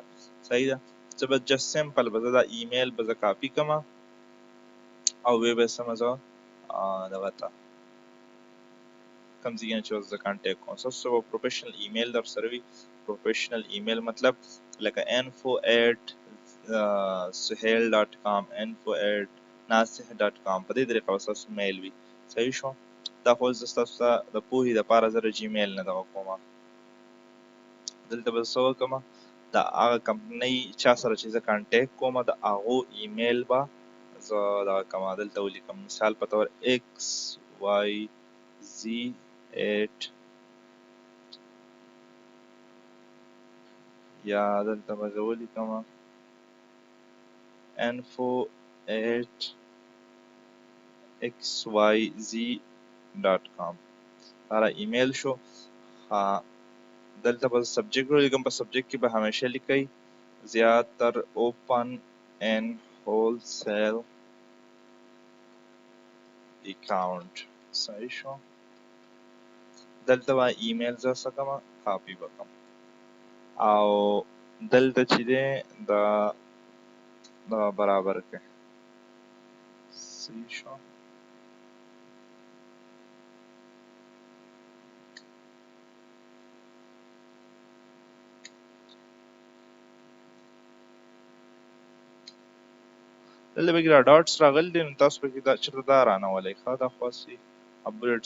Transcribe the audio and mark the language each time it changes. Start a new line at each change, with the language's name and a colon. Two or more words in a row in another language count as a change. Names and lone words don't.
Pashto: صحیح ده. زه به
English: just simple
Pashto: به زه دا ایمیل به زه کاپي کړم او ویې به سمه زه دغه ته کوم ځای نه چې اوس زه کانټیکټ کوم، ستاسو به
English: professional email
Pashto: در سره وي.
English: professional email
Pashto: مطلب لکه info@suhail.com، info@nasih.com، په دې طریقه به ستاسو میل وي. صحیح شو. دا خو زه ستاسو ته د پوهې دپاره زه د جیمیل نه دغه کوم. دلته به څه وکړم، د هغه کمپنۍ چا سره چې زه کانټیکټ کوم د هغو ایمیل به زه دغه کوم، دلته ولیکم. مثال په طور XYZ8، یا دلته به زه ولیکم info@xyz.com. دا ایمیل شو. دلته به سبجیکټ ولیکم، په سبجیکټ کې به همیشه لیکئ زیاتر
English: open an wholesale account.
Pashto: صحیح شو. دلته به ایمیل زه څه کوم کاپي به کوم او دلته چې دی دا برابر کړئ. صحیح شو. دلته پکې دا ډاټس راغلي دي نو تاسو پکې دا چېرته دا رانولئ ښه دا خو هسې بولټس